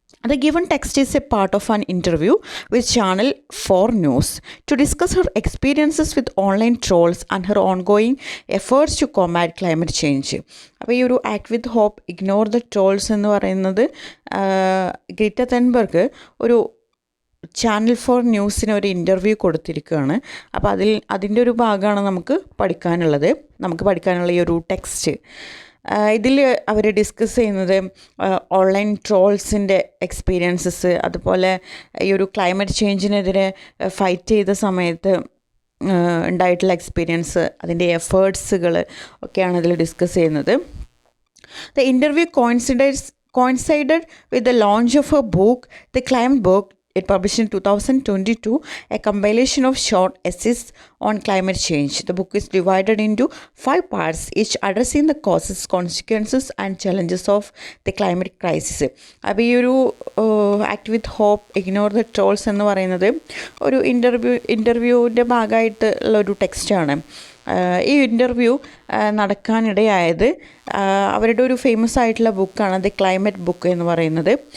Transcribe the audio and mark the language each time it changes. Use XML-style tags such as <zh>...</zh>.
<en>The given text is a part of an interview with Channel 4 News to discuss her experiences with online trolls and her ongoing efforts to combat climate change.</en> <ml>അപ്പോൾ ഈ ഒരു act with hope, ignore the trolls എന്ന് പറയുന്നത് Greta തെൻബർഗ് ഒരു channel 4 ന്യൂസിന് ഒരു interview കൊടുത്തിരിക്കുകയാണ്. അപ്പോൾ അതിൻ്റെ ഒരു ഭാഗമാണ് നമുക്ക് പഠിക്കാനുള്ള ഈ ഒരു ടെക്സ്റ്റ്. ഇതിൽ അവർ ഡിസ്കസ് ചെയ്യുന്നത് ഓൺലൈൻ ട്രോൾസിൻ്റെ എക്സ്പീരിയൻസസ്, അതുപോലെ ഈ ഒരു ക്ലൈമറ്റ് ചേഞ്ചിനെതിരെ ഫൈറ്റ് ചെയ്ത സമയത്ത് ഉണ്ടായിട്ടുള്ള എക്സ്പീരിയൻസ്, അതിൻ്റെ എഫേർട്സുകൾ ഒക്കെയാണ് ഇതിൽ ഡിസ്കസ് ചെയ്യുന്നത്.</ml> <en>The interview coincided with the launch of her book, The Climate Book. It published in 2022, a compilation of short essays on climate change. The book is divided into 5 parts, each addressing the causes, consequences and challenges of the climate crisis.</en> <ml>അപ്പോൾ ഈ ഒരു act with hope, ignore the trolls എന്ന് പറയുന്നത് ഒരു ഇൻ്റർവ്യൂവിൻ്റെ ഭാഗമായിട്ടുള്ള ഒരു ടെക്സ്റ്റാണ്. ഈ interview നടക്കാനിടയായത് അവരുടെ ഒരു ഫേമസ് ആയിട്ടുള്ള ബുക്കാണ് ദി ക്ലൈമറ്റ് ബുക്ക് എന്ന് പറയുന്നത്.</ml>